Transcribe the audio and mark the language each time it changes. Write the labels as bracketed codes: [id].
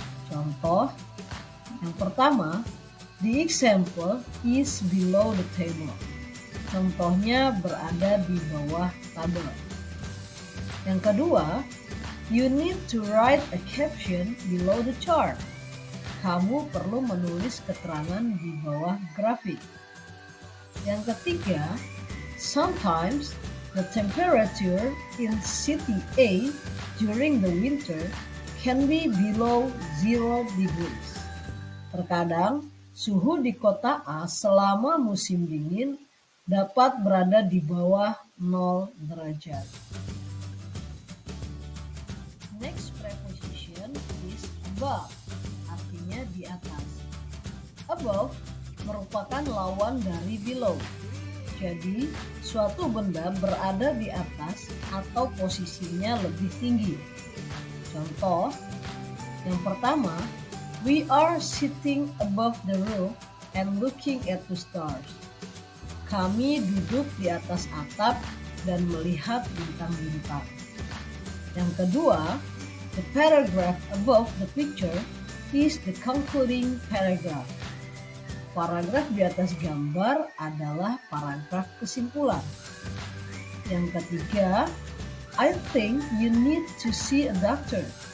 [id] Contoh, yang pertama, [en] the example is below the table. [id] Contohnya berada di bawah tabel. Yang kedua, [en] you need to write a caption below the chart. [id] Kamu perlu menulis keterangan di bawah grafik. Yang ketiga, [en] sometimes the temperature in city A during the winter can be below 0 degrees. [id] Terkadang, suhu di kota A selama musim dingin dapat berada di bawah 0 derajat. [en] Next preposition is above, [id] artinya di atas. Above merupakan lawan dari below. Jadi, suatu benda berada di atas atau posisinya lebih tinggi. Contoh, yang pertama, [en] we are sitting above the roof and looking at the stars. [id] Kami duduk di atas atap dan melihat bintang-bintang. Yang kedua, [en] the paragraph above the picture is the concluding paragraph. [id] Paragraf di atas gambar adalah paragraf kesimpulan. Yang ketiga, [en] I think you need to see a doctor.